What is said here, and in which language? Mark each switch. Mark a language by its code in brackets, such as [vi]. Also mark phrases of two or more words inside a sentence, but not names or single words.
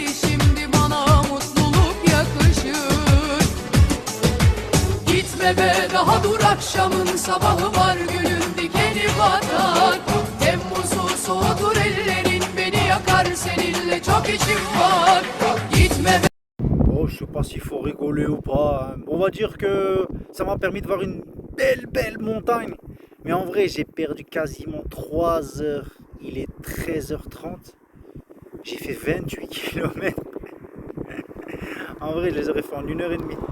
[tr] Şimdi bana mutluluk yakışır. Gitme be daha dur akşamın sabahı var gülün dikeni batar. Temmuz'u soğutur ellerin beni yakar seninle çok içim var. Gitme be. [fr] Oh, je sais pas s'il faut rigoler ou pas. On va dire que ça m'a permis de voir une belle montagne. Mais en vrai, j'ai perdu quasiment 3 heures. Il est 13h30. J'ai fait 28 km. En vrai, je les aurais fait en 1h30.